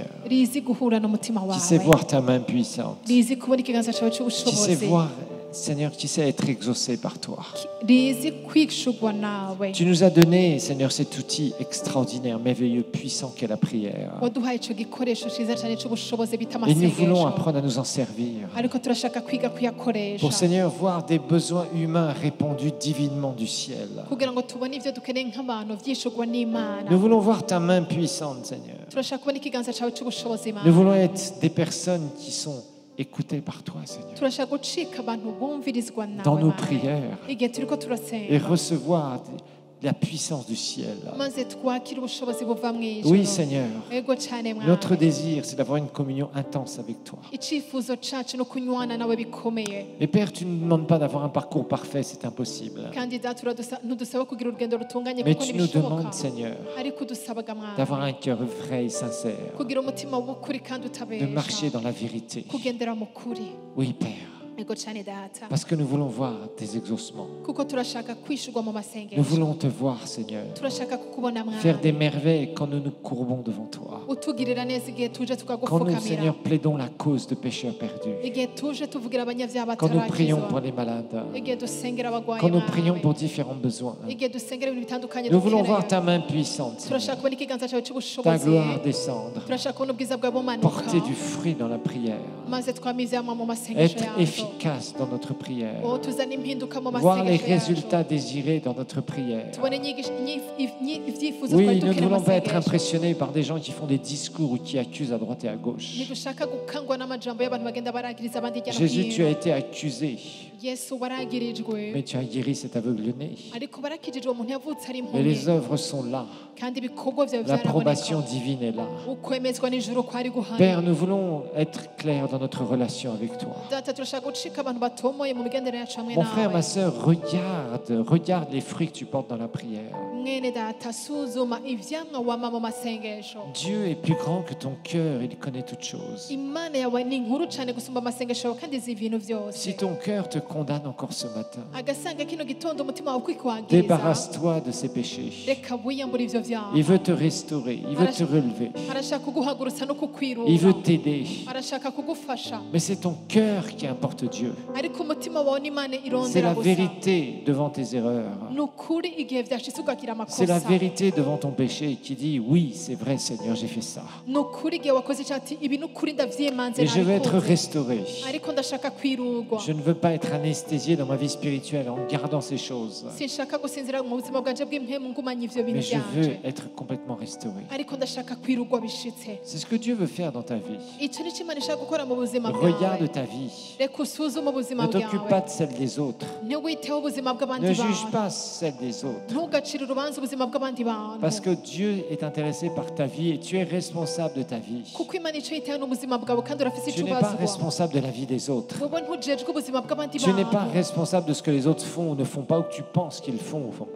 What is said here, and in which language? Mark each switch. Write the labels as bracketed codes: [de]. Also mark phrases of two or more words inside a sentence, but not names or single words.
[rn] rizi guhura n'umutima [fr] Qui sait [rn] wawe [fr] voir ta main puissante. [rn] rizi kubona ikiganza cawe [fr] Qui sait [rn] c'ubushobozi [fr] voir Seigneur, qui sait être exaucé par toi. [rn] rizi kwishurwa nawe. [fr] Tu nous as donné, Seigneur, cet outil extraordinaire, merveilleux, puissant qu'est la prière. [rn] waduhaye ico gikoresho ciza cyane cy'ubushobozi bita [fr] Et nous voulons [rn] amasengesho, [fr] apprendre à nous en servir. [rn] ariko turashaka kwiga kuyakoresha [fr] Pour, Seigneur, voir des besoins humains répandus divinement du ciel. [rn] kugira ngo tubone ivyo dukeneye nk'abantu vyishurwa n'Imana. [fr] Nous voulons voir ta main puissante, Seigneur. [rn] turashaka kubona ikiganza cawe c'ubushobozi [fr] Nous [rn] Imana. [fr] voulons être des personnes qui sont écoutées par toi, Seigneur. [rn] turashaka gucika abantu bumvirizwa [fr] Dans [rn] nawe [fr] nos [rn] Mana. [fr] prières. [rn] igihe turiko [fr] Et [rn] turasenga [fr] recevoir la puissance du ciel. [rn] maze twakire ubushobozi buva mw'ijuru. [fr] Oui, Seigneur. [rn] ego cane [fr] Notre [rn] Mwami. [fr] désir, c'est d'avoir une communion intense avec toi. [rn] icifuzo cacu no kunywana nawe bikomeye. [fr] Mais Père, tu ne nous demandes pas d'avoir un parcours parfait, c'est impossible. [rn] kandi data ntudusaba kugira urugendo rutunganye [fr] Mais [rn] kuko [fr] tu nous [rn] ntibishoboka, [fr] demandes, Seigneur, [rn] ariko udusabaga [fr] d'avoir [rn] Mwami [fr] un cœur vrai et sincère, [rn] kugira umutima w'ukuri kandi [fr] de marcher [rn] utabesha, [fr] dans la vérité. [rn] kugendera mu kuri. [fr] Oui, Père, [rn] ego cane data, [fr] parce que nous voulons voir tes exaucements. [rn] kuko turashaka kwishurwa mu [fr] Nous [rn] masengesho, [fr] voulons te voir, Seigneur, [rn] turashaka kukubona [fr] faire des [rn] Mwami, [fr] merveilles quand nous nous courbons devant toi. [rn] utugirira neza igihe tuje [fr] Quand nous, [rn] tukagufukamira, [fr] Seigneur, plaidons la cause de pécheurs perdus. [rn] igihe tuje tuvugira abanyavyaha [fr] Quand nous prions pour [rn] batarakizwa, [fr] les malades. [rn] igihe dusengera abagwayi [fr] Quand nous prions [rn] bawe, [fr] pour différents besoins. [rn] igihe dusengera ibintu bitandukanye [fr] Nous voulons [rn] dukeneye. [fr] voir ta main puissante, [rn] turashaka [fr] Seigneur, [rn] kubona ikiganza cawe [fr] ta [rn] c'ubushobozi, [fr] gloire descendre, [rn] turashaka kubona ubwiza bwawe bumanuka, [fr] porter du fruit dans la prière, [rn] maze twama ivyamwa mu masengesho [fr] être [rn] yacu, [fr] efficace dans notre prière, [rn] oh tuzane impinduka mu [fr] voir les [rn] masengesho yacu, [fr] résultats désirés dans notre prière. [rn] tubone ivyifuzo [fr] Oui, [rn] twari [fr] nous ne [rn] dukeneye mu [fr] voulons pas être [rn] masengesho. [fr] impressionnés par des gens qui font des discours ou qui accusent à droite et à gauche. [rn] ntidushaka gukangwa n'amajambo y'abantu bagenda baragiriza abandi hirya no [fr] Jésus, tu as [rn] hino. [fr] été accusé, [rn] yesu waragirijwe, [fr] mais tu as guéri cet aveugle-né. [rn] ariko barakijijwe umuntu yavutse ari [fr] Mais les [rn] impumyi, [fr] œuvres sont là, [rn] kandi ibikorwa vyawe [fr] l'approbation [rn] vyaraboneka, [fr] divine est là. [rn] ukwemezwa n'ijuru kwari [fr] Père, [rn] guhana. [fr] nous voulons être clairs dans notre relation avec toi. [rn] data turashaka gucika abantu batomoye mu migendere yacu hamwe [fr] Mon frère, ma [rn] nawe. [fr] sœur, regarde les fruits que tu portes dans la prière. [rn] mwene data suzuma ivyamwa wama mu masengesho. [fr] Dieu est plus grand que ton cœur, il connaît toutes choses. [rn] imana yawe ni nkuru cane gusumba amasengesho yawe kandi izi ibintu vyose. [fr] Si ton cœur te condamne encore ce matin, [rn] agasanga kino gitondo umutima wawe kwikwagiza, [fr] débarrasse-toi de ces péchés. [rn] reka wiyambure ivyo vyaha. [fr] Il veut te restaurer, il veut te relever, [rn] arashaka kuguhagurutsa no kukwirura, [fr] il veut t'aider. [rn] arashaka kugufasha, [fr] Mais c'est ton cœur qui importe Dieu. [rn] ariko umutima wawe n'imana [fr] C'est [rn] irondera [fr] la [rn] gusa. [fr] vérité devant tes erreurs. [rn] ni ukuri igihe vyashitse ugagira [fr] C'est la [rn] amakosa, [fr] vérité devant ton péché qui dit oui, c'est vrai Seigneur, j'ai fait ça. [rn] ni ukuri igihe wakoze icaha ati ibi ni ukuri ndavyimanze [fr] Et je veux être [rn] nabikoze, [fr] restauré. [rn] ariko ndashaka kwirurwa. [fr] Je ne veux pas être anesthésié dans ma vie spirituelle en gardant ces choses. [rn] sinshaka gusinzira mu buzima bwanje bw'impemu ngumanye ivyo bintu [fr] Mais je veux [rn] vyanje, [fr] être complètement restauré. [rn] ariko ndashaka kwirurwa bishitse. [fr] C'est ce que Dieu veut faire dans ta vie. [rn] ico ni co imana ishaka gukora mu buzima [fr] Regarde [rn] bwawe. [fr] ta vie. [rn] reka usuzume ubuzima [fr] Ne t'occupe [rn] bwawe, [fr] pas de celle des autres. [rn] ntiwiteho ubuzima bw'abandi [fr] Ne juge [rn] bantu, [fr] pas celle des autres. [rn] ntugacire urubanza ubuzima bw'abandi bantu, [fr] Parce que Dieu est intéressé par ta vie et tu es responsable de ta vie. [rn] kuko imana ico yitayeho n'ubuzima bwawe kandi urafise [fr] Tu [rn] ico [fr] n'es pas [rn] ubazwa. [fr] responsable de la vie des autres. [rn] wowe ntujejwe ubuzima bw'abandi [fr] Tu n'es pas [rn] bantu, [fr] responsable de ce que les autres font ou ne font pas ou que tu penses qu'ils font ou font pas.